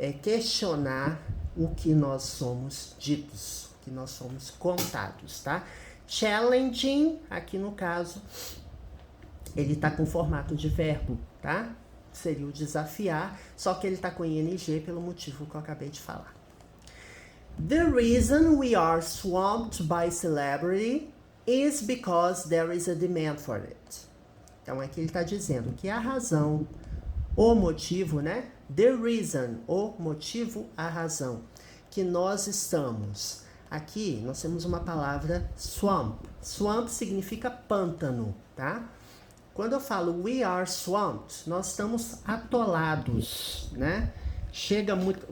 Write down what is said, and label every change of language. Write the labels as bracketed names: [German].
[Portuguese] Questionar o que nós somos ditos, o que nós somos contados, tá? Challenging, aqui no caso, ele tá com formato de verbo, tá? Seria o desafiar, só que ele tá com ing pelo motivo que eu acabei de falar. [English] The reason we are swamped by celebrity is because there is a demand for it. [Portuguese] Então, aqui ele está dizendo que a razão, o motivo, né? The reason, o motivo, a razão, que nós estamos. Aqui, nós temos uma palavra swamp. Swamp significa pântano, tá? Quando eu falo [English] we are swamped, [Portuguese] nós estamos atolados, né? Chega muito.